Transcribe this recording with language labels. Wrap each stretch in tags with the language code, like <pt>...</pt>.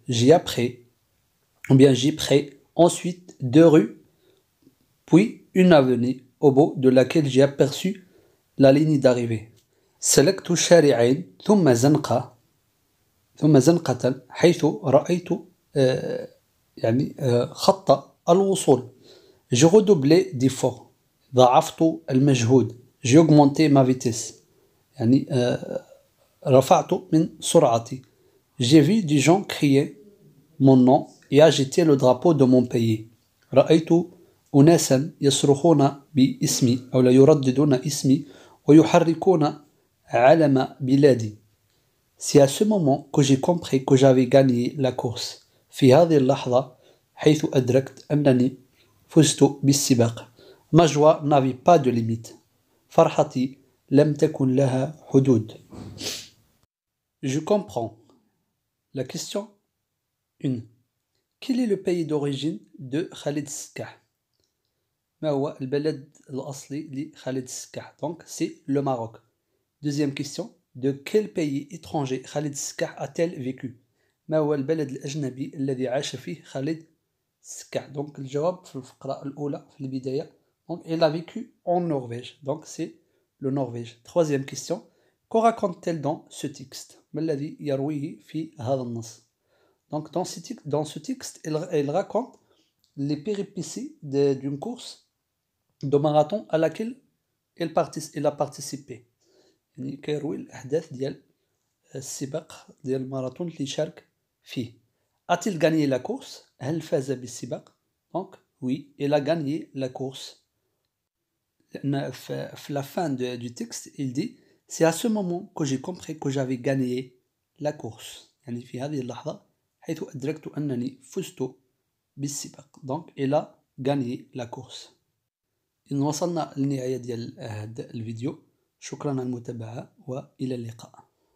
<fr>J'ai pris ensuite 2 rues, puis une avenue au bout de laquelle j'ai aperçu la ligne d'arrivée.</fr> <ar>سلكت شارعين ثم زنقة حيث رأيت يعني خط الوصول.</ar> <fr>J'ai redoublé d'efforts.</fr> <ar>ضاعفت المجهود.</ar> <fr>J'ai augmenté ma vitesse.</fr> <ar>يعني رفعت من سرعتي.</ar> <fr>J'ai vu des gens crier mon nom et agiter le drapeau de mon pays.</fr> <ar>رأيت أناسا يصرخون باسمي أو لا يرددون اسمي ويحركون علم بلادي.</ar> <fr>C'est à ce moment que j'ai compris que j'avais gagné la course.</fr> <ar>في هذه اللحظة حيث أدركت أنني فزت بالسباق.</ar> <fr>Ma joie n'avait pas de limite.</fr> <ar>فرحتي لم تكن لها حدود.</ar> <fr>Je comprends. La question 1. Quel est le pays d'origine de Khalid Skah?</fr> <ar>ما هو البلد الأصلي لخالد السكاح?</ar> <fr>Donc c'est le Maroc. Deuxième question. De quel pays étranger Khalid Skah a-t-elle vécu?</fr> <ar>ما هو البلد الأجنبي الذي عاش فيه خالد سكاح? Donc الجواب في الفقرة الأولى في البداية.</ar> <fr>Donc elle a vécu en Norvège. Donc c'est le Norvège. Troisième question. Que raconte-t-elle dans ce texte?</fr> <ar>ما الذي يرويه في هذا النص?</ar> <fr>Donc dans ce texte, elle raconte les péripéties d'une course de marathon à laquelle elle a participé.</fr> <ar>يعني كيروي الأحداث ديال السباق ديال الماراثون اللي شارك فيه.</ar> <fr>A-t-il gagné la course?</fr> <ar>هل فاز بالسباق?</ar> <fr>Donc oui, elle a gagné la course.</fr> <ar>لأن في</ar> <fr>la fin du texte, il dit c'est à ce moment que j'ai compris que j'avais gagné la course.</fr> <ar>يعني في هذه اللحظة حيث أدركت أنني فزت بالسباق.</ar> <fr>Donc elle a gagné la course.</fr> <ar>إن وصلنا للنهاية ديال هذا الفيديو. شكرا على المتابعة وإلى اللقاء.</ar>